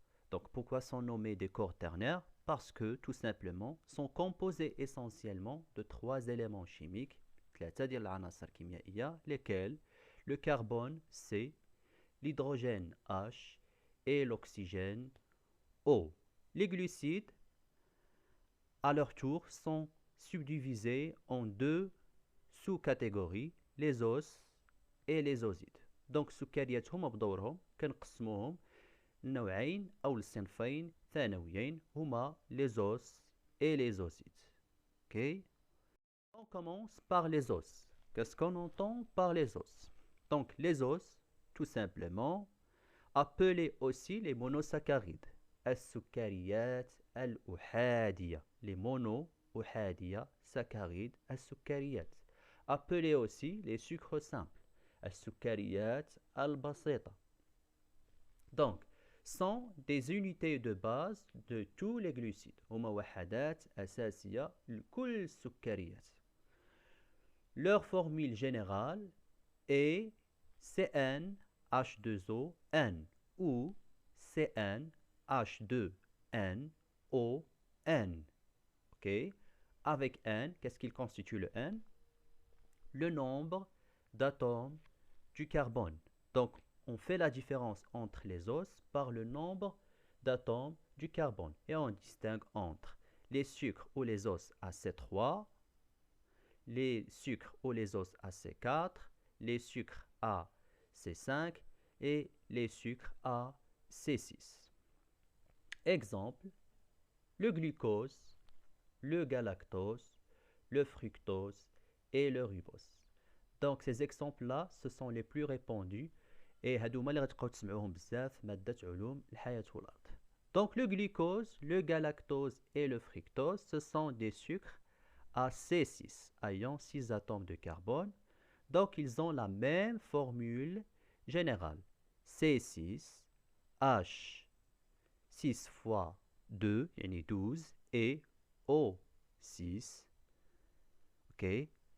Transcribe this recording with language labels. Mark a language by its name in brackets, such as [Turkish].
[French] Donc pourquoi sont nommés des corps ternaires? Parce que tout simplement sont composés essentiellement de trois éléments chimiques, [Arabic] ثلاثة ديال العناصر كيميائية, [French] lesquels le carbone C, l'hydrogène H et l'oxygène O. Les glucides, à leur tour, sont subdivisés en deux sous-catégories, les os et les osides. [Arabic] Donc السكريات هما بدورهم كنقسموهم النوعين أو الصنفين ثانويين هما les os et les osides. [French] Ok? On commence par les os. Qu'est-ce qu'on entend par les os? Donc les os, tout simplement, appelés aussi les monosaccharides. [Arabic] السكريات الأحادية. [French] Les mono-أحادية saccharides السكريات. Appelés aussi les sucres simples. [Arabic] السكريات البسيطة. [French] Donc, sont des unités de base de tous les glucides. [Arabic] هما وحدات أساسية لكل السكريات. [French] Leur formule générale est CnH2ON ou CnH2nON. Ok? Avec N, qu'est-ce qu'il constitue le N? Le nombre d'atomes du carbone. Donc, on fait la différence entre les os par le nombre d'atomes du carbone. Et on distingue entre les sucres ou les os AC3, les sucres ou les os AC4, les sucres AC5 et les sucres AC6. Exemple, le glucose, le galactose, le fructose et le ribose. Donc ces exemples-là, ce sont les plus répandus et [Arabic] هادوما اللي غتبقاو تسمعوهم بزاف في مادة علوم الحياة والأرض. [French] Donc le glucose, le galactose et le fructose, ce sont des sucres à C6 ayant 6 atomes de carbone. Donc ils ont la même formule générale. C6, H, 6 fois 2, yani 12, et O6. Ok?